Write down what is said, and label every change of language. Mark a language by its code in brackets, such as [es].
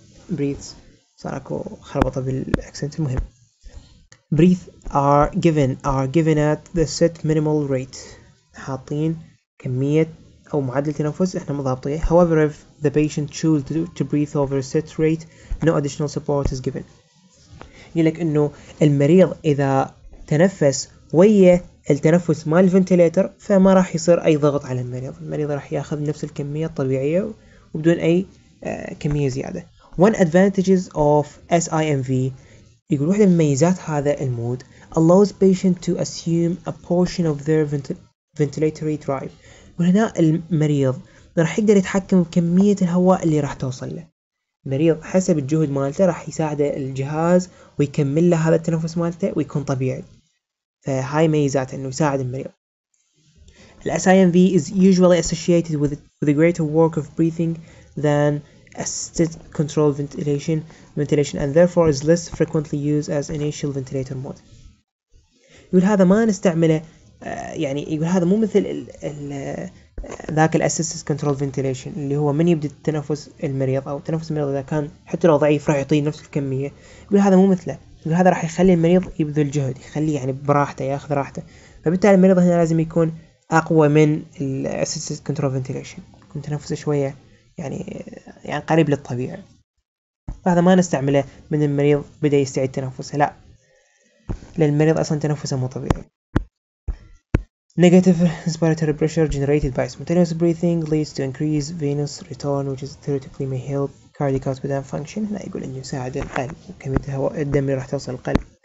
[ar] breathes صار اكو خربطة بالاكسنت. المهم [en] breathe are given at the set minimal rate، [ar] حاطين كمية أو معدل تنفس إحنا مضابطيه. [en] however if the patient choose to breathe over a set rate no additional support is given. [ar] يقولك إنه المريض إذا تنفس ويا التنفس مال الفنتليتر فما راح يصير أي ضغط على المريض راح ياخذ نفس الكمية الطبيعية وبدون أي كمية زيادة. [en] one advantages of SIMV، [ar] يقول واحدة من ميزات هذا المود [en] allows patient to assume a portion of their ventilatory drive. [ar] وهنا المريض راح يقدر يتحكم بكمية الهواء اللي راح توصل له. المريض حسب الجهد مالته راح يساعده الجهاز ويكمل له هذا التنفس مالته ويكون طبيعي. فهاي ميزات انه يساعد المريض. [en] ال SIMV is usually associated with a greater work of breathing than assisted controlled ventilation and therefore is less frequently used as initial ventilator mode. [ar] يقول هذا ما نستعمله، يعني يقول هذا مو مثل ذاك الاسيستد كنترول فنتيليشن اللي هو من يبدا التنفس المريض او تنفس المريض اذا كان حتى لو ضعيف راح يعطيه نفس الكميه. يقول هذا مو مثله، يقول هذا راح يخلي المريض يبذل جهد، يخليه يعني براحته ياخذ راحته. فبالتالي المريض هنا لازم يكون اقوى من الاسيستد كنترول فنتيليشن، يكون تنفسه شويه يعني قريب للطبيعي. فهذا ما نستعمله من المريض بدا يستعيد تنفسه، لا، لان المريض اصلا تنفسه مو طبيعي. [en] Negative inspiratory pressure generated by spontaneous breathing leads to increased venous return which is theoretically may help cardiac output and function. [ar] هنا يقول إنه يساعد القلب وكمية الهواء الدم اللي راح توصل القلب.